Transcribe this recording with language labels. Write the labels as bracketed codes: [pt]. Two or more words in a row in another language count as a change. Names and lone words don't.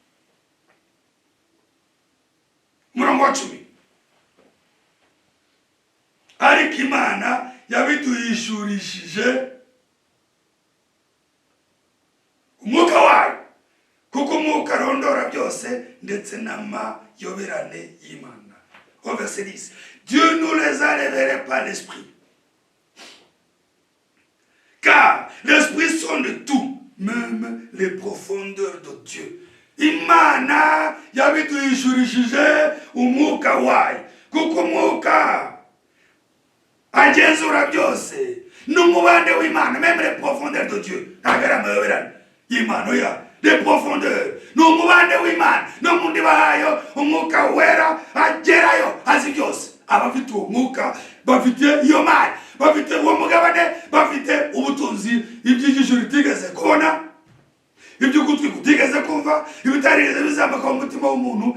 [rw] Murongo wa 10. Ariko Imana yabiduhishurishije umwuka wayo, kuko umwuka arondora byose ndetse n'amayoberane y'Imana. [fr] Au verset 10. Dieu nous les a révélés par l'Esprit. Car l'Esprit sonde tout, même les profondeurs de Dieu. [rw] Imana yabiduhishurishije umwuka wayo, kuko umwuka agenzura byose. N'umubande w'Imana, [fr] même les profondeurs de Dieu. [rw] Ntabwo ari amayoberane y'Imana ya [fr] les profondeurs. [rw] N'umubande w'Imana, no mu ndiba hayo umwuka wera agerayo azi byose. Abafite uwo mwuka bafite iyo mari, bafite uwo mugabane, bafite ubutunzi iby'ijisho ritigeze kubona, ibyo ugutwi kutigeze kumva, ibitarigeze bizamuka mu mutima w'umuntu.